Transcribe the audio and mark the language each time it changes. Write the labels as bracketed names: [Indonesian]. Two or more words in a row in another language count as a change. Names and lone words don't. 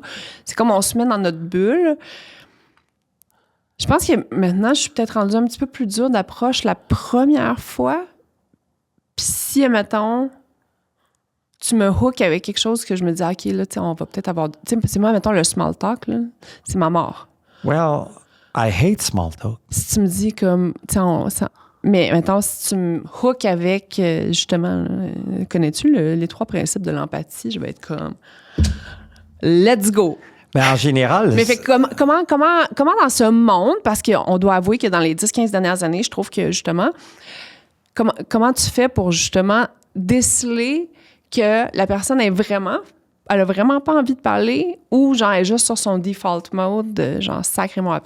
[French] C'est comme on se met dans notre bulle. Je pense que maintenant, je suis peut-être rendue un petit peu plus dure d'approche la première fois. Puis si, admettons, tu me hook avec quelque chose que je me dis, OK, là, tu sais, on va peut-être avoir... Tu sais, c'est moi, mettons, le [English] small talk, [French] là, c'est ma mort. [English] Well, I hate small talk. [French] Si tu me dis comme, tu sais, mais maintenant, si tu me hook avec, justement, connais-tu les 3 principes de l'empathie? Je vais être comme, [English] let's go. [French] Mais en général... Mais fait, comment dans ce monde, parce qu'on doit avouer que dans les 10-15 dernières années, je trouve que, justement, comment tu fais pour, justement, déceler que la personne elle a vraiment pas envie de parler ou, genre, elle est juste sur son [English] default mode, [French] genre, sacrément à paix?